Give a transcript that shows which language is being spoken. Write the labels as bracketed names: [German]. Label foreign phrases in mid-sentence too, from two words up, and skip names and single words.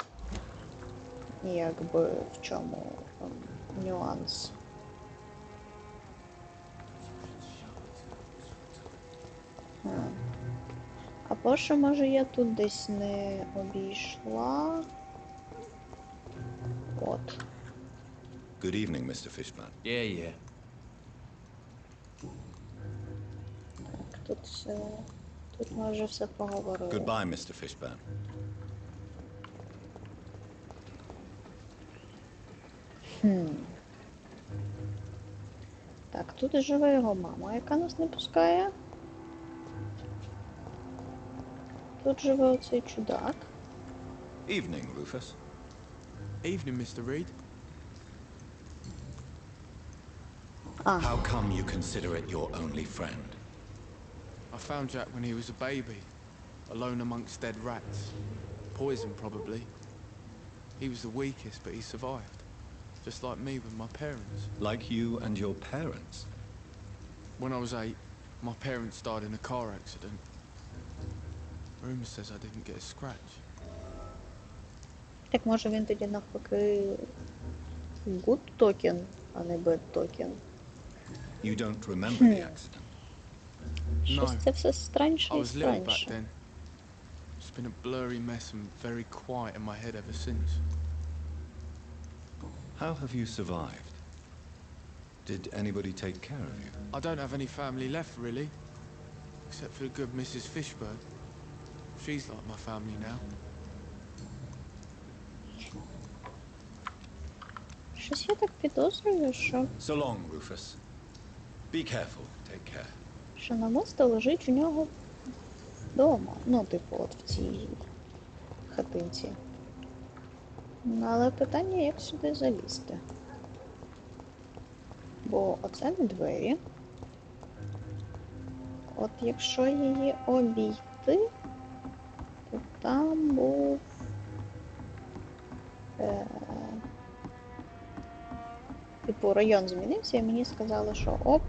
[Ukrainian] Якби в чому нюанс. Або що, може, я тут десь не обійшла. От. [English] Good evening, Mr. Fishman. Yeah. [Ukrainian] Так, тут ми вже все поговорили. [English] Goodbye, Mr. Fishburne. [Ukrainian] Так, тут живе його мама, яка нас не пускає. Тут живе оцей чудак. [English] Evening, Rufus. Evening, Mr. Reed. How come you consider it your only friend? I found Jack when he was a baby, alone amongst dead rats. Poison, probably. He was the weakest, but he survived. Just like me with my parents. Like you and your parents? When I was 8, my parents died in a car accident. Rumour says I didn't get a scratch. [Ukrainian] Так може він тоді навпаки [English] good token, [Ukrainian] а не [English] bad token. You don't remember the accident? [Ukrainian] Щось це все странніше [English] I [Ukrainian] і [English] was little back [Ukrainian] странніше. [English] then. It's been a blurry mess and very quiet in my head ever since. How have you survived? Did anybody take care of you? I don't have any family left, really. Except for the good Mrs. Fishburne. She's like my family now. [Ukrainian] Щось я так підозрюю, що [English] So long, Rufus. Be careful. Take care. [Ukrainian] що намисто лежить у нього вдома. Ну, типу, от в цій хатинці. Ну, але питання, як сюди залізти. Бо оце не двері. От якщо її обійти, то там був Типу, район змінився, і мені сказали, що оп.